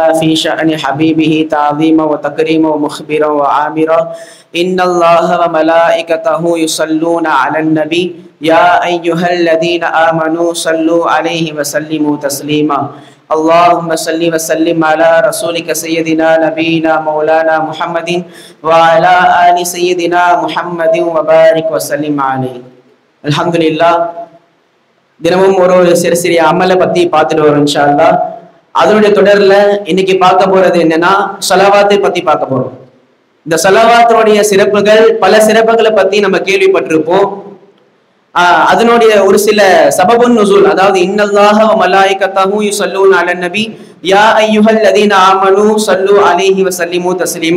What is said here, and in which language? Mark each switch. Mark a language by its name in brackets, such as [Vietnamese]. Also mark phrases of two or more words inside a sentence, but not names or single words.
[Arabic] في شأن حبيبه تعظيما وتكريما ومخبرا وعامرا إن الله وملائكته يصلون على النبي يا أيها الذين آمنوا صلوا عليه وسلموا تسليما اللهم صل وسلم على رسولك سيدنا نبينا مولانا محمد وعلى آل سيدنا محمد وبارك وسلم عليه الحمد لله [Tamil] தினமும் ஒரு சிறு அமலை பத்தி பார்த்துட்டு வரோம் [Arabic] إن شاء الله. [Tamil] அதனுடைய தொடர்ல இன்னைக்கு பார்க்க போறது என்னன்னா ஸலவாத்தை பத்தி பார்க்க போறோம். இந்த ஸலவாத்தினுடைய சிறப்புகள், பல சிறப்புகளை பத்தி நம்ம கேள்விப்பட்டிருப்போம். அதனுடைய ஒரு சில [Arabic] سبب النزول, அதாவது إن الله وملائكته يصلون على النبي يا أيها الذين آمنوا صلوا عليه وسلموا تسليما.